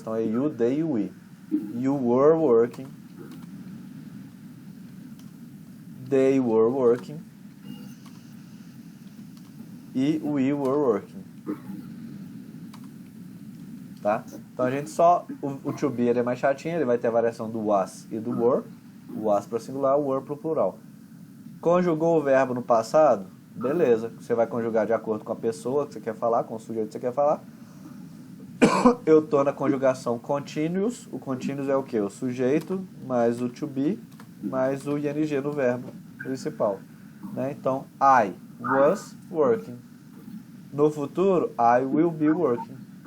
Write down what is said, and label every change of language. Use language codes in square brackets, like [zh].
[pt] Então, é [en] you, they e we. You were working. They were working. E we were working. [pt] Tá? Então, a gente só... O to be ele é mais chatinho. Ele vai ter a variação do was e do were. O was para singular, o were para o plural. Conjugou o verbo no passado? Beleza. Você vai conjugar de acordo com a pessoa que você quer falar, com o sujeito que você quer falar. Eu estou na conjugação continuous. O continuous é o quê? O sujeito, mais o to be, mais o ing no verbo principal. Né? Então, [en] I was working. [pt] No futuro, [en] I will be working.